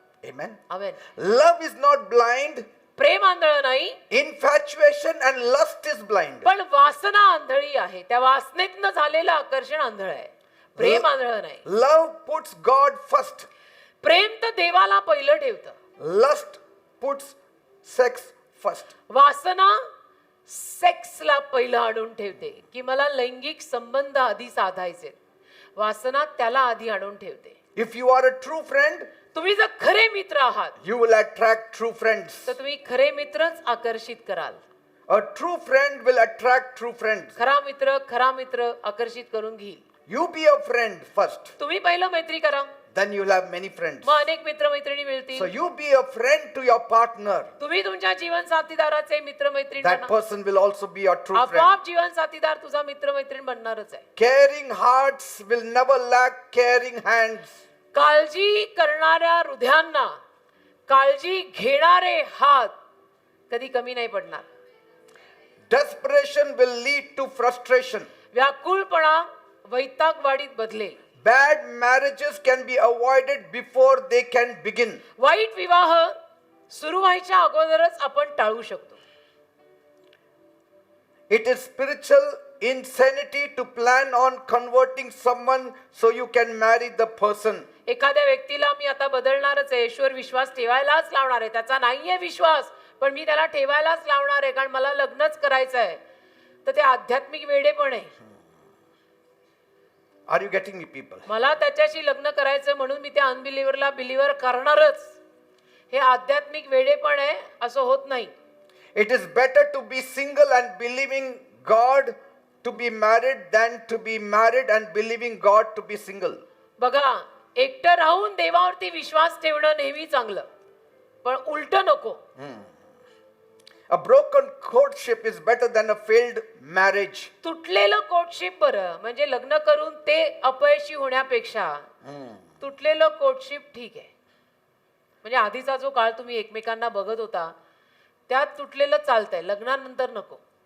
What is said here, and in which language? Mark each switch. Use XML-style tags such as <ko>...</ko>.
<en>Amen.</en> <mr>Amen.</mr> <en>Love is not blind.</en> <mr>प्रेम आंधळ नाही,</mr> <en>Infatuation and lust is blind.</en> <mr>पण वासना आंधळी आहे. त्या वासनेतनं झालेलं आकर्षण आंधळ आहे, प्रेम आंधळ नाही.</mr> <en>Love puts God first.</en> <mr>प्रेम तर देवाला पहिलं ठेवतं.</mr> <en>Lust puts sex first.</en> <mr>वासना सेक्सला पहिलं आणून ठेवते की मला लैंगिक संबंध आधी साधायचे. वासना त्याला आधी आणून ठेवते.</mr> <en>If you are a true friend,</en> <mr>तुम्ही जर खरे मित्र आहात</mr> <en>you will attract true friends.</en> <mr>तर तुम्ही खरे मित्रच आकर्षित कराल.</mr> <en>A true friend will attract true friends.</en> <mr>खरा मित्र आकर्षित करून घेईल.</mr> <en>You be a friend first.</en> <mr>तुम्ही पहिलं मैत्री करा,</mr> <en>Then you will have many friends.</en> <mr>मग अनेक मित्र मैत्रिणी</mr> <en>So</en> <mr>मिळतील.</mr> <en>you be a friend to your partner.</en> <mr>तुम्ही तुमच्या जीवन साथीदाराचे मित्र मैत्रीण</mr> <en>That</en> <mr>बना.</mr> <en>person will also be your true friend.</en> <mr>आपोआप जीवन साथीदार तुझा मित्र मैत्रीण बनणारच आहे.</mr> <en>Caring hearts will never lack caring hands.</en> <mr>काळजी करणाऱ्या हृदयांना काळजी घेणारे हात कधी कमी नाही पडणार.</mr> <en>Desperation will lead to frustration.</en> <mr>व्याकुळपणा वैतागवाडीत बदलेल.</mr> <en>Bad marriages can be avoided before they can begin.</en> <mr>वाईट विवाह सुरू व्हायच्या अगोदरच आपण टाळू शकतो.</mr> <en>It is spiritual insanity to plan on converting someone so you can marry the person.</en> <mr>एखाद्या व्यक्तीला मी आता बदलणारच आहे, ईश्वर विश्वास ठेवायलाच लावणार आहे, त्याचा नाहीये विश्वास पण मी त्याला ठेवायलाच लावणार आहे कारण मला लग्नच करायचं आहे, तर ते आध्यात्मिक वेडेपण आहे.</mr> <en>Are you getting me, people?</en> <mr>मला त्याच्याशी लग्न करायचं म्हणून मी त्या अनबिलिव्हरला बिलिव्हर करणारच, हे आध्यात्मिक वेडेपण आहे, असं होत नाही.</mr> <en>It is better to be single and believing God to be married than to be married and believing God to be single.</en> <mr>बघा, एकटं राहून देवावरती विश्वास ठेवणं नेहमी चांगलं, पण उलट नको.</mr> <en>A broken courtship is better than a failed marriage.</en> <mr>तुटलेलं कोर्टशिप बरं, म्हणजे लग्न करून ते अपयशी होण्यापेक्षा तुटलेलं कोर्टशिप ठीक आहे. म्हणजे आधीचा जो काळ तुम्ही एकमेकांना बघत होता त्यात तुटलेलं चालतंय, लग्नानंतर नको.</mr>